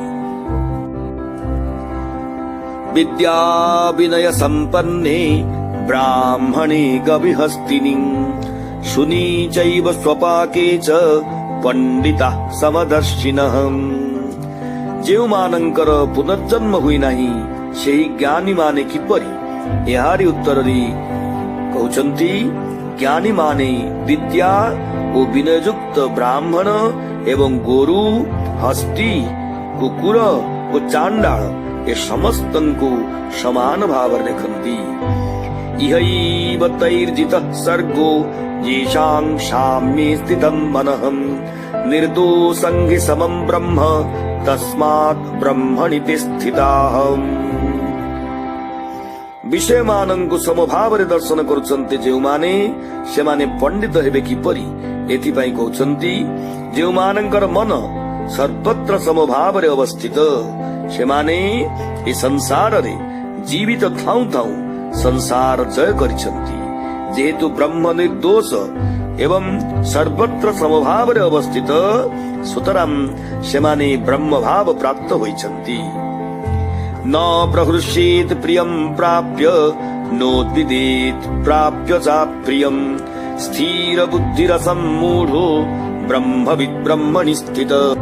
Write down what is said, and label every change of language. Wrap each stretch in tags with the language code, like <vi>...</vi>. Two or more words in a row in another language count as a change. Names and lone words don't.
<sa>विद्या विनय संपन्ने ब्राह्मणे गविहस्तिनि शुनी चैव स्वपाके च पंडिता समदर्शिनः।</sa> <or>ଯେଉଁମାନଙ୍କର ପୁନର୍ଜନ୍ମ ହୁଏ ନାହିଁ ସେହି ଜ୍ଞାନୀ ମାନେ କିପରି? ଏହାରି ଉତ୍ତରରେ କହୁଛନ୍ତି ଜ୍ଞାନୀ ମାନେ ବିଦ୍ୟା ଓ ବିନୟଯୁକ୍ତ ବ୍ରାହ୍ମଣ ଏବଂ ଗୋରୁ ହସ୍ତୀ କୁକୁର ଓ ଚଣ୍ଡାଳ ଏ ସମସ୍ତଙ୍କୁ ସମାନ ଭାବ ଦେଖନ୍ତି।</or> <sa>इहैव तैर्जितः सर्गो येषां साम्ये स्थितं मनः निर्दोषं हि समं ब्रह्म तस्मात् ब्रह्मणि ते स्थिताः।</sa> <or>ବିଷୟ ମାନଙ୍କୁ ସମଭାବରେ ଦର୍ଶନ କରୁଛନ୍ତି ଯେଉଁମାନେ ସେମାନେ ପଣ୍ଡିତ ହେବେ କିପରି ଏଥିପାଇଁ କହୁଛନ୍ତି ଯେଉଁମାନଙ୍କର ମନ ସର୍ବତ୍ର ସମଭାବରେ ଅବସ୍ଥିତ ସେମାନେ ଏ ସଂସାର ରେ ଜୀବିତ ଥାଉ ଥାଉ ସଂସାର ଜୟ କରିଛନ୍ତି। ଯେହେତୁ ବ୍ରହ୍ମ ନିର୍ଦ୍ଦୋଷ ଏବଂ ସର୍ବତ୍ର ସମଭାବରେ ଅବସ୍ଥିତ ସୁତରାଂ ସେମାନେ ବ୍ରହ୍ମ ଭାବ ପ୍ରାପ୍ତ ହୋଇଛନ୍ତି।</or> <sa>न प्रहृष्येत प्रियं प्राप्य नोद्विदेत प्राप्य च प्रियं स्थिर बुद्धिरसं मूढो ब्रह्मविद् ब्रह्मणि स्थित।</sa>